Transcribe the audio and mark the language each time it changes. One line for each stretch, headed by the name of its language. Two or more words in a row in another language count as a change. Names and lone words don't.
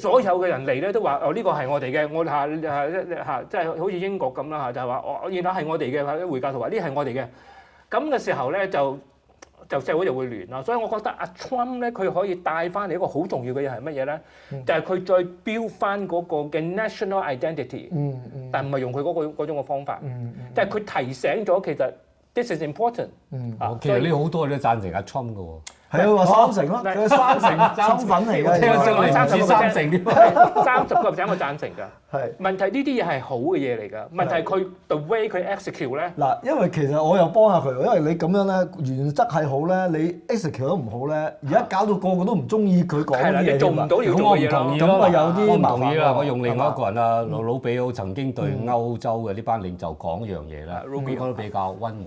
Cantonese: 所有嘅人嚟咧都話：呢個係我哋嘅，我即係好似英國咁啦就係話原來係我哋嘅，回教徒話呢係我哋嘅。咁嘅時候咧就社會就會亂啦，所以我覺得阿 Trump 咧佢可以帶翻嚟一個好重要嘅嘢係乜嘢咧？就係佢再標翻嗰個嘅
English: national identity，
Cantonese: 但唔係用佢嗰種嘅方法，即係佢提醒咗其實
English: this is important。
Cantonese: 其實呢好多人都贊成阿 Trump 嘅喎。係啊，話三成咯，佢三成身份嚟㗎，聽上嚟唔止三成添，30%我贊成㗎。係問題呢啲嘢係好嘅嘢嚟㗎，問題佢
English: the way
Cantonese: 佢 execute 咧。嗱，因為其實我又幫下佢，因為你咁樣咧原則係好咧，你 execute 都唔好咧，而家搞到個個都唔中意佢講嘅嘢。你做唔到要做嘅嘢咯。咁啊有啲唔同意啦，我用另外一個人啊，魯比奧曾經對歐洲嘅呢班領袖講一樣嘢啦，應該都比較溫和。